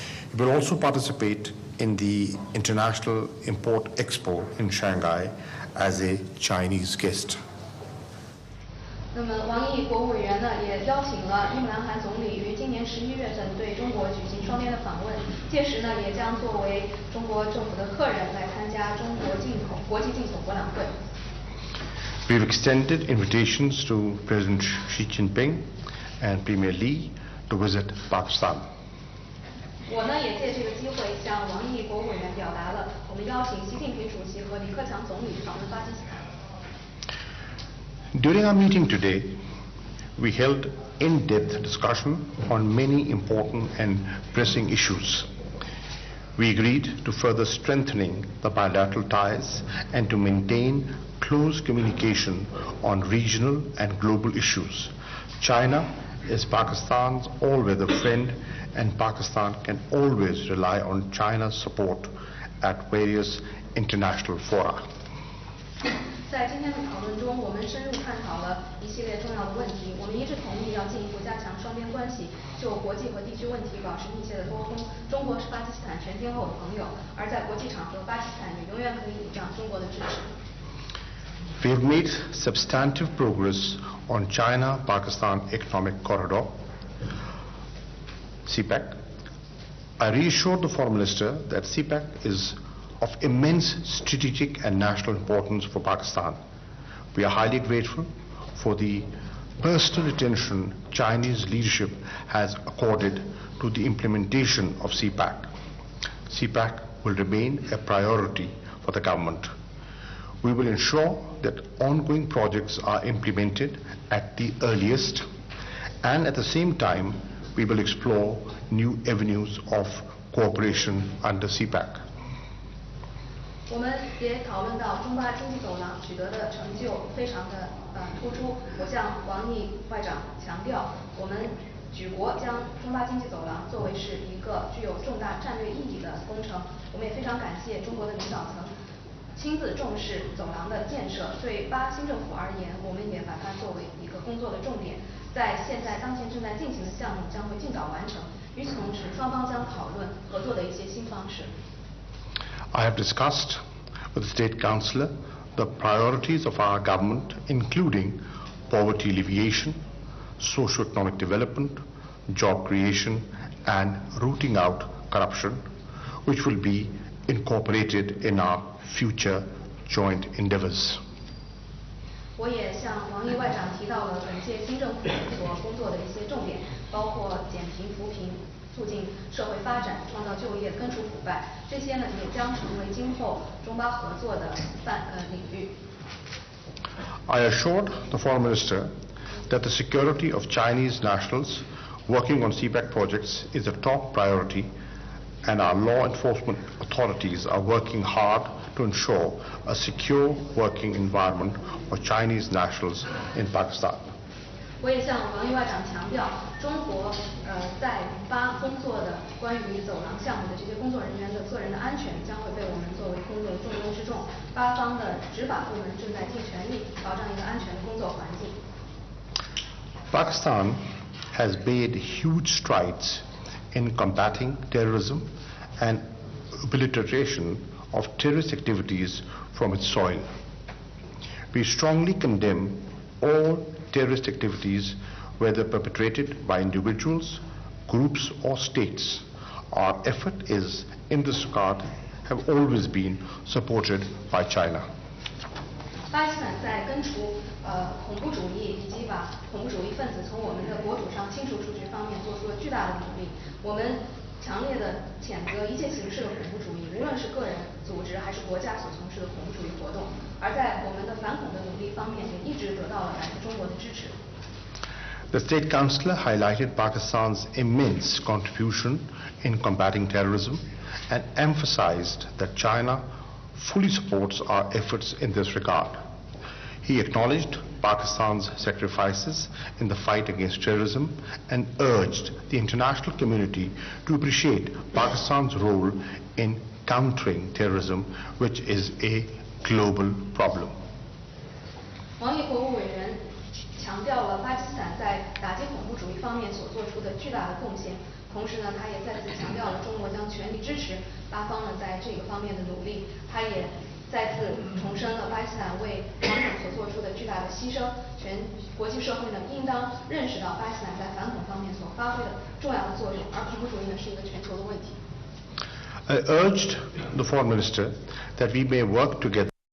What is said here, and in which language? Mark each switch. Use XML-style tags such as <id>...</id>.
<en>He will also participate in the International Import Expo in Shanghai as a Chinese guest.</en> <zh>那么，王毅国务委员呢也邀请了伊姆兰汗总理于今年11月份对中国举行双边的访问，届时呢也将作为中国政府的客人来参加中国国际进口博览会。</zh> <en>We've extended invitations to President Xi Jinping and Premier Li to visit Pakistan.</en> <zh>我呢也借这个机会向王毅国务委员表达了我们邀请习近平主席和李克强总理访问巴基斯坦。</zh> <en>During our meeting today, we held in-depth discussion on many important and pressing issues. We agreed to further strengthening the bilateral ties and to maintain close communication on regional and global issues. China is Pakistan's all-weather friend, and Pakistan can always rely on China's support at various international fora.</en> <zh>在今天的讨论中，我们深入探讨了一系列重要的问题。我们一致同意要进一步加强双边关系，就国际和地区问题保持密切的沟通。中国是巴基斯坦全天候的朋友，而在国际场合，巴基斯坦也永远可以倚仗中国的支持。</zh> <en>We have made substantive progress on China-Pakistan Economic Corridor, CPEC. I reassured the Foreign Minister that CPEC is of immense strategic and national importance for Pakistan. We are highly grateful for the personal attention Chinese leadership has accorded to the implementation of CPEC. CPEC will remain a priority for the government. We will ensure that ongoing projects are implemented at the earliest And at the same time, we will explore new avenues of cooperation under CPEC.</en> <zh>我们也讨论到中巴经济走廊取得的成就非常的突出。我向王毅外长强调，我们举国将中巴经济走廊作为是一个具有重大战略意义的工程。我们也非常感谢中国的领导层亲自重视走廊的建设。对巴新政府而言，我们也把它作为一个工作的重点。在现在当前正在进行的项目将会尽早完成。与此同时，双方将讨论合作的一些新方式。</zh> <en>I have discussed with the State Councillor the priorities of our government, including poverty alleviation, socio-economic development, job creation, and rooting out corruption, which will be incorporated in our future joint endeavours.</en> <zh>我也向王毅外长提到了本届新政府所工作的一些重点，包括减贫扶贫、促进社会发展、创造就业、根除腐败，这些呢也将成为今后中巴合作的领域。</zh> <en>I assured the Foreign Minister that the security of Chinese nationals working on CPEC projects is a top priority, and our law enforcement authorities are working hard to ensure a secure working environment for Chinese nationals in Pakistan.</en> <zh>我也向王毅外长强调，中国在巴工作的关于走廊项目的这些工作人员的个人的安全将会被我们作为工作的重中之重。巴方的执法部门正在尽全力保障一个安全的工作环境。</zh> <en>Pakistan has made huge strides in combating terrorism and obliteration of terrorist activities from its soil. We strongly condemn all terrorist activities, whether perpetrated by individuals, groups or states. Our effort is, in this regard, have always been supported by China.</en> <zh>巴基斯坦在根除恐怖主义以及把恐怖主义分子从我们的国土上清除出去方面做出了巨大的努力。我们强烈的谴责一切形式的恐怖主义，无论是个人、组织还是国家所从事的恐怖主义活动。而在我们的反恐的努力方面，也一直得到了来自中国的支持。</zh> <en>The State Councillor highlighted Pakistan's immense contribution in combating terrorism and emphasized that China fully supports our efforts in this regard. He acknowledged Pakistan's sacrifices in the fight against terrorism and urged the international community to appreciate Pakistan's role in countering terrorism, which is a global problem.</en> <zh>王毅国务委员强调了巴基斯坦在打击恐怖主义方面所做出的巨大的贡献，同时呢，他也再次强调了中国将全力支持巴方呢在这个方面的努力。他也再次重申了巴基斯坦为反恐所做出的巨大的牺牲。全国际社会呢应当认识到巴基斯坦在反恐方面所发挥的重要的作用，而恐怖主义呢是一个全球的问题。</zh> <en>I urged the Foreign Minister that we may work together</en>